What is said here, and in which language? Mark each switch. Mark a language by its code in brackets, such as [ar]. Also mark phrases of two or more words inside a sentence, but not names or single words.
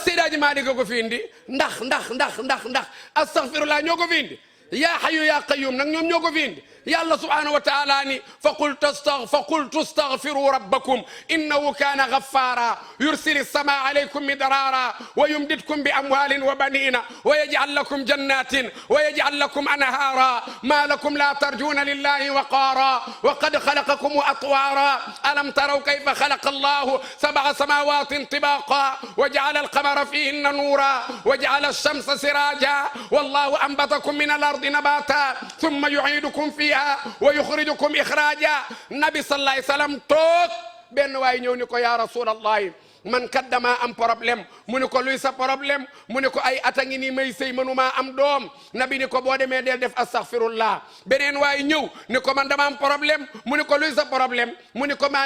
[wo] Seydaaji Maalik ko fi indi ndax [ar] astaghfirullah [wo] ñoo ko fi indi [ar] يا حي يا قيوم [wo] nag ñoom ñoo ko fi indi yàlla [ar] سبحانه وتعالى ni فقلت استغفروا ربكم إنه كان غفارا يرسل السماء عليكم مدرارا ويمددكم بأموال وبنين ويجعل لكم جنات ويجعل لكم أنهارا ما لكم لا ترجون لله وقارا وقد خلقكم أطوارا ألم تروا كيف خلق الله سبع سماوات طباقا وجعل القمر فيهن نورا وجعل الشمس سراجا والله أنبتكم من الأرض نباتا ثم يعيدكم فيها ويخرجكم إخراجا نبي صلى الله عليه وسلم [wo] toog benn waay ñëw ni ko [ar] يا رسول الله [wo] man kat damaa am problème mu ni ko luy sa problème mu ni ko ay ata ngi nii may sëy mënumaa am doom nabi ni ko boo demee del def astaghfirullah beneen waay ñëw ni ko man dama am problème mu ni ko luy sa problème mu ni ko maa